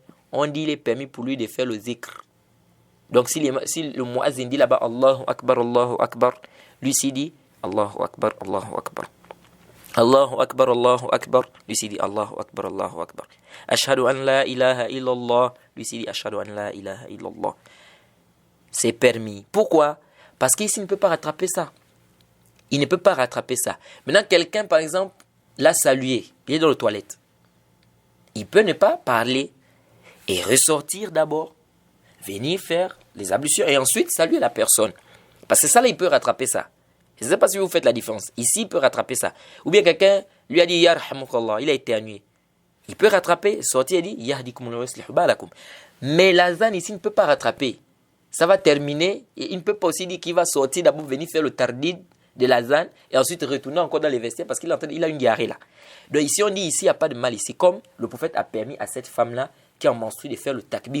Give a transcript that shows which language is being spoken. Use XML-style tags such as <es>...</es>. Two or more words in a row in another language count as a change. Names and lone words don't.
<fr>On dit qu'il est permis pour lui de faire le zikr. Donc si le muazzin dit là-bas</fr> <ar>الله أكبر,</ar> <fr>lui s'il dit</fr> <ar>الله أكبر، الله أكبر. الله أكبر، الله أكبر,</ar> <fr>lui s'il dit</fr> <ar>الله أكبر، الله أكبر. أشهد أن لا إله إلا الله,</ar> <fr>lui s'il dit</fr> <ar>أشهد أن لا إله إلا الله.</ar> <fr>C'est permis. Pourquoi? Parce qu'ici, il ne peut pas rattraper ça. Il ne peut pas rattraper ça. Maintenant, quelqu'un, par exemple, l'a salué, il est dans les toilettes. Il peut ne pas parler et ressortir d'abord, venir faire les ablutions et ensuite saluer la personne. Parce que ça, là, il peut rattraper ça. Je ne sais pas si vous faites la différence. Ici, il peut rattraper ça. Ou bien quelqu'un lui a dit Yarhamukallah, il a éternué. Il peut rattraper, sortir et dire</fr> <ar>يهديكم الله ويصلح بالكم.</ar> <fr>Mais l'azan ici ne peut pas rattraper. Ça va terminer et il ne peut pas aussi dire qu'il va sortir d'abord venir faire le tardid de l'azan et ensuite retourner encore dans les vestiaires parce qu'il a une diarrhée là. Donc ici on dit ici il n'y a pas de mal ici, comme le prophète a permis à cette femme là qui est en menstrue de faire le takbir.</fr>